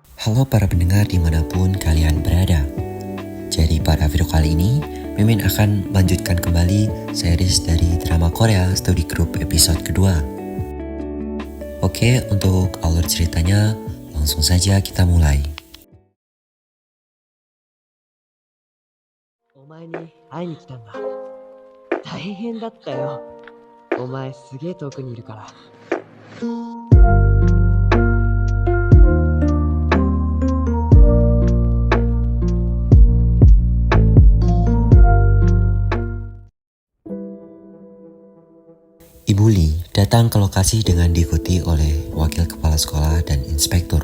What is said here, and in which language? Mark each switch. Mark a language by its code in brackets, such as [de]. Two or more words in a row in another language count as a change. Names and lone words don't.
[id] Halo para pendengar dimanapun kalian berada. Jadi pada video kali ini, Mimin akan melanjutkan kembali series dari drama Korea Study Group episode kedua. Oke, untuk alur ceritanya, langsung saja kita mulai. [ja] お前に会いに来たんだ。大変だったよ。お前すげえ遠くにいるから。 [id] Ibu Lee datang ke lokasi dengan diikuti oleh wakil kepala sekolah dan inspektur.